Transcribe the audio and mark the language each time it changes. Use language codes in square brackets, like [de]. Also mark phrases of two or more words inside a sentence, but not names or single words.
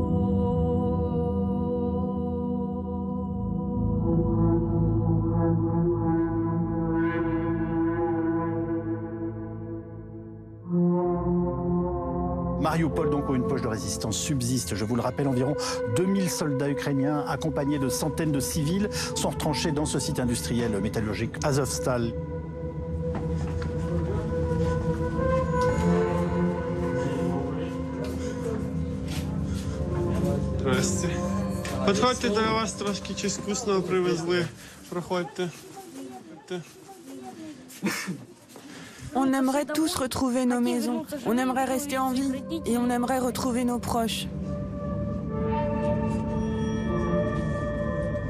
[fr] Mariupol, donc, où une poche de résistance subsiste. Je vous le rappelle, environ 2000 soldats ukrainiens, accompagnés de centaines de civils, sont retranchés dans ce site industriel métallurgique Azovstal. [uk] Здрасте. Підходьте, до вас трошки чись вкусного привезли. Проходьте. [fr] On aimerait tous retrouver nos maisons, on aimerait rester en vie et on aimerait retrouver nos proches.